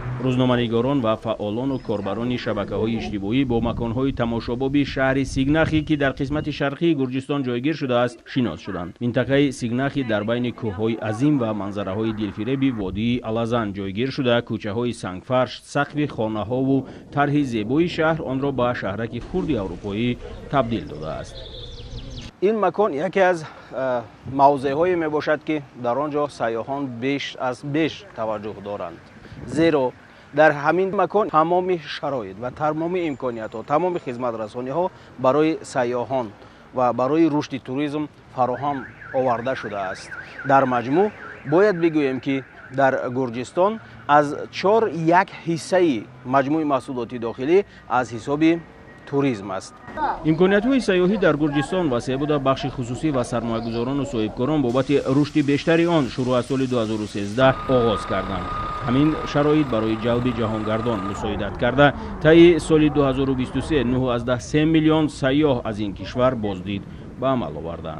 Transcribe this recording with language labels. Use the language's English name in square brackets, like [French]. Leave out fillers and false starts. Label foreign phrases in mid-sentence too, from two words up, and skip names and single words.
[Tajik] рӯзноманигорон ва фаъолону корбарони шабакаҳои иҷтимоӣ бо маконҳои тамошобоби шаҳри Сигнахи, ки дар қисмати шарқии Гурҷистон ҷойгир шудааст, шинос шуданд. Минтақаи Сигнахи дар байни кӯҳҳои азим ва манзараҳои дилфиреби водии Алазан ҷойгир шуда, кӯчаҳои сангфарш, сақфи хонаҳову тарҳи зебои шаҳр онро ба шаҳраки хурди аврупоӣ табдил додааст. این مکان یکی از موضع‌هایی میباشد که در آنجا سیاحان بیش توجه دارند، زیرا در همین مکان تمام شرایط و تمام امکانیت‌ها، تمام خدمت رسانی‌ها برای سیاحان و برای رشد توریسم فراهم آورده شده است. در مجموع باید بگوییم که در گرجستان از 4/1 حصه مجموع محصولات داخلی از حساب туриз аст. имкониятҳои сайёҳӣ дар Гурҷистон васеъ буда бахши хусусӣ ва сармоягузорону соҳибкорон бобати рушди бештари он шурӯъ аз соли 2013 оғоз карданд. ҳамин шароит барои ҷалби ҷаҳонгардон мусоидат карда, таи соли 2023 9.3 миллион сайёҳ аз ин кишвар боздид ба амал овардаанд.